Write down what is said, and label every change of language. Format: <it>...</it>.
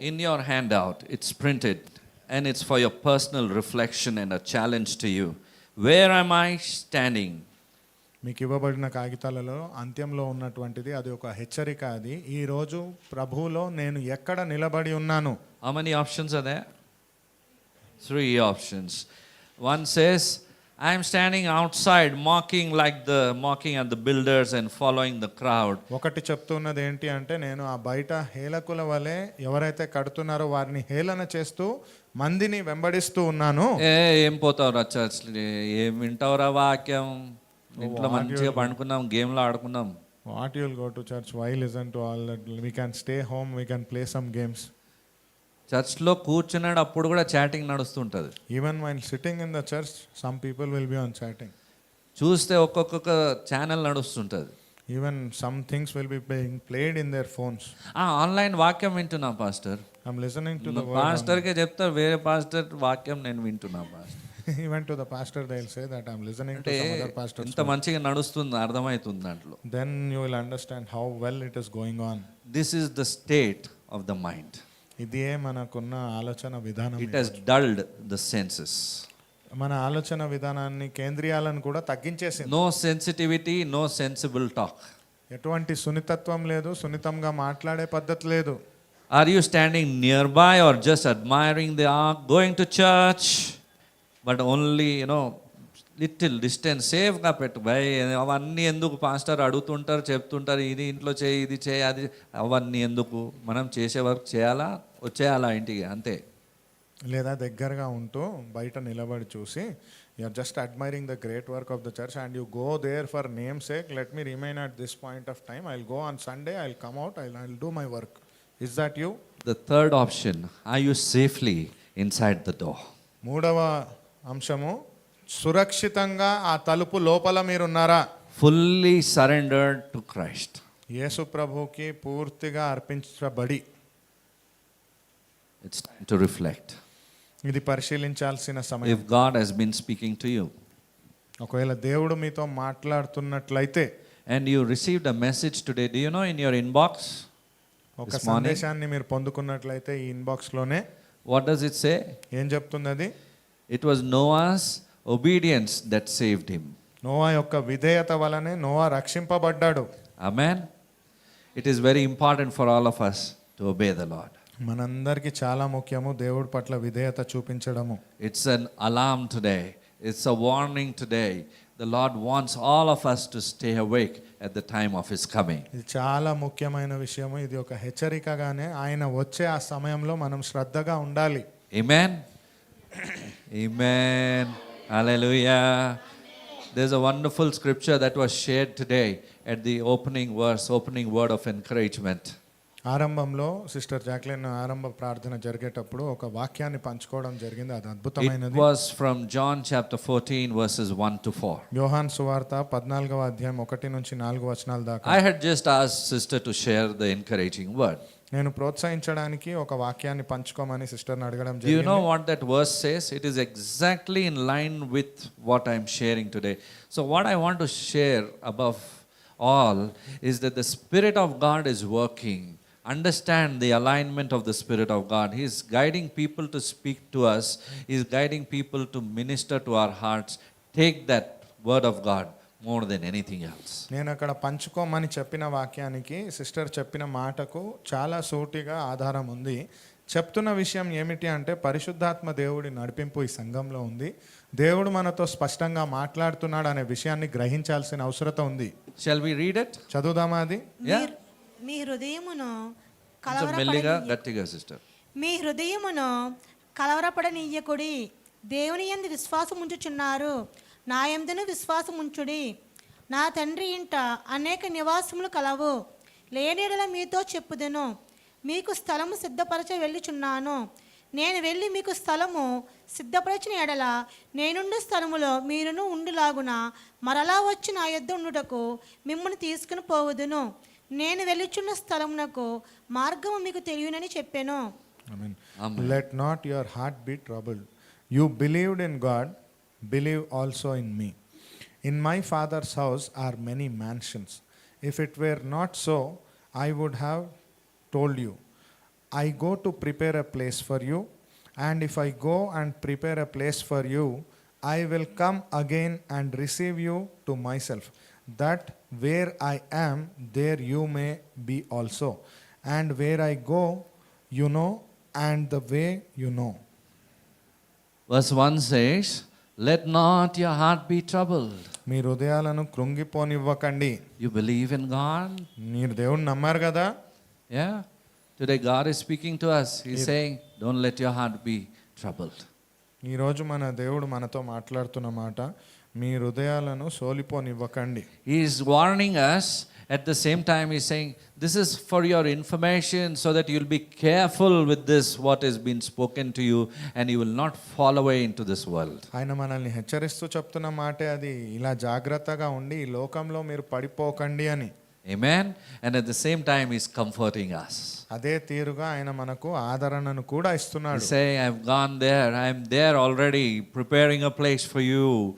<en>In your handout, it's printed, and it's for your personal reflection and a challenge to you. Where am I standing?</en> <te>మీకు ఇవ్వబడిన కాగితాలలో అంత్యంలో ఉన్నటువంటిది అది ఒక హెచ్చరిక. అది ఈ రోజు ప్రభువులో నేను ఎక్కడ నిలబడి ఉన్నాను.</te> <en>How many options are there? 3 options. One says, I am standing outside mocking at the builders and following the crowd.</en> <te>ఒకటి చెప్తున్నది ఏంటి అంటే నేను ఆ బయట హేళకుల వలె ఎవరైతే కడుతున్నారో వారిని హేళన చేస్తూ మందిని వెంబడిస్తూ ఉన్నాను. ఏం పోతావురా చర్చ్, ఏం వింటావురా వాక్యం, ఇంట్లో మంచిగా పండుకున్నాం, గేమ్లో ఆడుకున్నాం.</te> <en>What you'll go to church? Why listen to all that? We can stay home, we can play some games.</en> <te>చర్చ్లో కూర్చున్నాడు అప్పుడు కూడా chatting నడుస్తుంటుంది.</te> <en>Even while sitting in the church, some people will be on chatting.</en> <te>చూస్తే ఒక్కొక్క channel నడుస్తుంటుంది.</te> <en>Even some things will be being played in their phones.</en> <te>Online వాక్యం వింటున్నా pastor.</te> <en>I'm listening to the word.</en> <te>పాస్టర్కే చెప్తారు, వేరే pastor వాక్యం నేను వింటున్నా pastor.</te> <en>Even to the pastor they'll say that I'm listening to some other pastors.</en> <te>ఇంత మంచిగా నడుస్తుంది, అర్థమవుతుంది దాంట్లో.</te> <en>Then you will understand how well it is going on. This is the state of the mind.</en> <te>ఇదే మనకున్న ఆలోచన విధానం.</te> <en>It has dulled the senses.</en> <te>మన ఆలోచన విధానాన్ని కేంద్రియాలను కూడా తగ్గించేసింది.</te> <en>No sensitivity, no sensible talk.</en> <te>ఎటువంటి సున్నితత్వం లేదు, సున్నితంగా మాట్లాడే పద్ధతి లేదు.</te> <en>Are you standing nearby or just admiring the going to church, but only, little distance,</en> <te>సేఫ్గా పెట్టు భయ్. అవన్నీ ఎందుకు పాస్టర్ అడుగుతుంటారు, చెప్తుంటారు, ఇది ఇంట్లో చేయి, ఇది చేయి, అది, అవన్నీ ఎందుకు? మనం చేసే వర్క్ చేయాలా, వచ్చేయాలా ఇంటికి, అంతే. లేదా దగ్గరగా ఉంటూ బయట నిలబడి చూసి</te> <en>You are just admiring the great work of the church and you go there for name sake. Let me remain at this point of time. I will go on Sunday, I will come out, I will do my work. Is that you? The third option, are you safely inside the door?</en> <te>మూడవ అంశము, సురక్షితంగా ఆ తలుపు లోపల మీరున్నారా?</te> <en>Fully surrendered to Christ.</en> <te>యేసు ప్రభువుకి పూర్తిగా అర్పించబడి.</te> <en>It's time to reflect.</en> <te>ఇది పరిశీలించాల్సిన సమయం.</te> <en>If God has been speaking to you</en> <te>ఒకవేళ దేవుడు మీతో మాట్లాడుతున్నట్లయితే</te> <en>and you received a message today, do you know in your inbox</en> <te>ఒక</te> <en>this morning,</en> <te>సందేశాన్ని మీరు పొందుకున్నట్లయితే ఈ ఇన్బాక్స్ లోనే</te> <en>what does it say?</en> <te>ఏం చెప్తుంది అది?</te> <en>It was Noah's obedience that saved him.</en> <te>Noah యొక్క విధేయత వలనే Noah రక్షింపబడ్డాడు.</te> <en>Amen. It is very important for all of us to obey the Lord.</en> <te>మనందరికీ చాలా ముఖ్యము దేవుడి పట్ల విధేయత చూపించడము.</te> <en>It's an alarm today. It's a warning today. The Lord wants all of us to stay awake at the time of His coming.</en> <te>ఇది చాలా ముఖ్యమైన విషయము. ఇది ఒక హెచ్చరికగానే ఆయన వచ్చే ఆ సమయంలో మనం శ్రద్ధగా ఉండాలి.</te> <en>Amen. Amen. Hallelujah. There's a wonderful scripture that was shared today at the opening word of encouragement.</en> <te>ఆరంభంలో సిస్టర్ జాక్లిన్ ఆరంభ ప్రార్థన జరిగేటప్పుడు ఒక వాక్యాన్ని పంచుకోవడం జరిగింది. అది</te> <en>It</en> <te>అద్భుతమైనది.</te> <en>was from John chapter 14 verses 1 to 4.</en> <te>యోహాన్ సువార్త 14వ అధ్యాయం 1 నుంచి 4 వచనాల దాకా.</te> <en>I had just asked sister to share the encouraging word.</en> <te>నేను ప్రోత్సహించడానికి ఒక వాక్యాన్ని పంచుకోమని సిస్టర్ని అడగడం</te> <en>Do you know</en> <te>జరిగింది.</te> <en>what that verse says? It is exactly in line with what I'm sharing today. So, what I want to share above all is that the Spirit of God is working. Understand the alignment of the Spirit of God. He is guiding people to speak to us, He is guiding people to minister to our hearts. Take that word of God more than anything else.</en> <te>నేను అక్కడ పంచుకోమని చెప్పిన వాక్యానికి sister చెప్పిన మాటకు చాలా సూటిగా ఆధారం ఉంది. చెప్తున్న విషయం ఏమిటి అంటే పరిశుద్ధాత్మ దేవుడి నడిపింపు ఈ సంఘంలో ఉంది. దేవుడు మనతో స్పష్టంగా మాట్లాడుతున్నాడు అనే విషయాన్ని గ్రహించాల్సిన అవసరం ఉంది.</te> <en>Shall we read it?</en> <te>చదువుదామా అది?</te> <en>Yeah?</en> <te>మీ హృదయమును కొంచెం మెల్లిగా కలవరపడనీయ గట్టిగా సిస్టర్. మీ హృదయమును కలవరపడనీయకుడి. దేవుని యందు విశ్వాసం ఉంచుచున్నారు, నా యందును విశ్వాసం ఉంచుడి. నా తండ్రి ఇంట అనేక నివాసములు కలవు. లేని యెడల మీతో చెప్పుదెను. మీకు స్థలము సిద్ధపరచ వెళ్ళుచున్నాను. నేను వెళ్ళి మీకు స్థలము సిద్ధపరచిన ఎడల నేనుండు స్థలములో మీరును ఉండులాగున మరలా వచ్చి నా యొద్ద ఉండుటకు మిమ్మల్ని తీసుకుని పోవుదును. నేను వెళ్ళుచున్న స్థలమునకు మార్గము మీకు తెలియనని చెప్పాను.</te> <en>Amen. Amen. Let not your heart be troubled. You believed in God, believe also in me. In my Father's house are many mansions. If it were not so, I would have told you. I go to prepare a place for you, and if I go and prepare a place for you, I will come again and receive you to myself, that where I am, there you may be also. And where I go, you know, and the way you know. Verse 1 says, let not your heart be troubled.</en> <te>మీ హృదయాలను కృంగిపోనివ్వకండి.</te> <en>You believe in God?</en> <te>మీరు దేవుణ్ణి నమ్మారు కదా?</te> <en>Yeah. Today God is speaking to us. He's saying, don't let your heart be troubled.</en> <te>ఈరోజు మన దేవుడు మనతో మాట్లాడుతున్న మాట, మీ హృదయాలను సోలిపోనివ్వకండి.</te> <en>He is warning us. At the same time, he's saying, this is for your information so that you'll be careful with this, what has been spoken to you, and you will not fall away into this world.</en> <te>ఆయన మనల్ని హెచ్చరిస్తూ చెప్తున్న మాటే అది. ఇలా జాగ్రత్తగా ఉండి ఈ లోకంలో మీరు పడిపోకండి అని.</te> <en>Amen. And at the same time, he's comforting us.</en> <te>అదే తీరుగా ఆయన మనకు ఆదరణను కూడా</te> <en>He's</en> <te>ఇస్తున్నాడు.</te> <en>saying, I've gone there. I'm there already, preparing a place for you.</en>